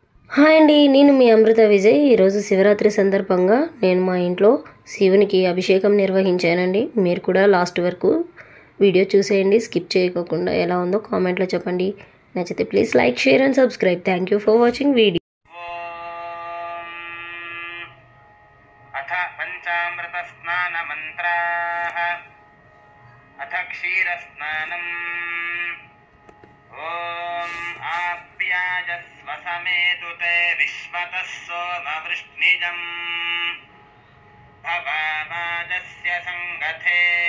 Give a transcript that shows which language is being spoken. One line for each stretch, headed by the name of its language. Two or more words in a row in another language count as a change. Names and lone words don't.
Telugu: హాయ్ అండి, నేను మీ అమృత విజయ్. ఈరోజు శివరాత్రి సందర్భంగా నేను మా ఇంట్లో శివునికి అభిషేకం నిర్వహించానండి. మీరు కూడా లాస్ట్ వరకు వీడియో చూసేయండి, స్కిప్ చేయకోకుండా. ఎలా ఉందో కామెంట్లో చెప్పండి. నచ్చితే
English: please like, share and subscribe. thank you for watching video.
Sanskrit: अथ पञ्चामृतस्नानमन्त्राः अथ क्षीरस्नानम् ॐ आप्याजस्व समेतुते विश्वतः सोमवृष्णिजम् भवामाजस्य सङ्गथे